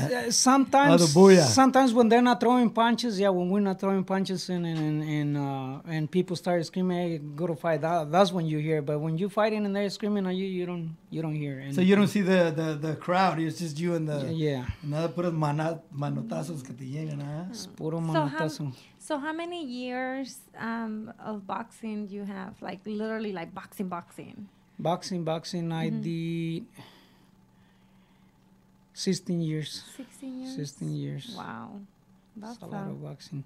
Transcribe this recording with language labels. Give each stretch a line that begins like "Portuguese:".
English: Sometimes when they're not throwing punches, when we're not throwing punches and people start screaming, "Hey, go to fight!" That's when you hear. But when you're fighting and they're screaming at you, you don't hear. And so you don't see the crowd. It's just you and the
Spanish: Nada puros manotazos que te llegan, Es puro manotazo.
English: So how many years of boxing you have? Like literally, like boxing. Boxing. I did 16 years. 16 years. 16 years. Wow. That's a lot of boxing.